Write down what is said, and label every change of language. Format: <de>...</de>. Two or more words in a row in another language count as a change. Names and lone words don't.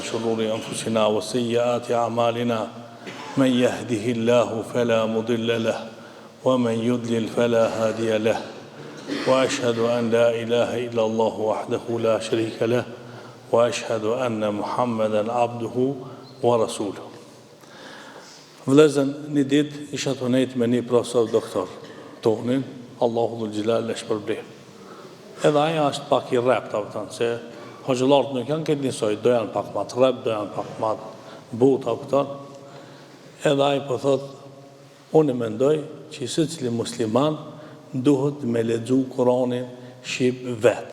<ar>شرور أنفسنا وسيئات أعمالنا من يهده الله فلا مضل له ومن يضلل فلا هادي له وأشهد أن لا إله إلا الله وحده لا شريك له وأشهد أن محمدا عبده ورسوله.</ar> <sq>Vëllezën, një ditë isha të nejtë me një profesor doktor tonin, Allahu dhul xhelal e shpërblet. Edhe aja është pak i rrep, se hoxhëllarët nuk janë këtë njësoj, do janë pak ma të rrep, do janë pak ma të butë, edhe ai po thot, unë mendoj që secili musliman duhet me lexu Kur'anin shqip vet.</sq>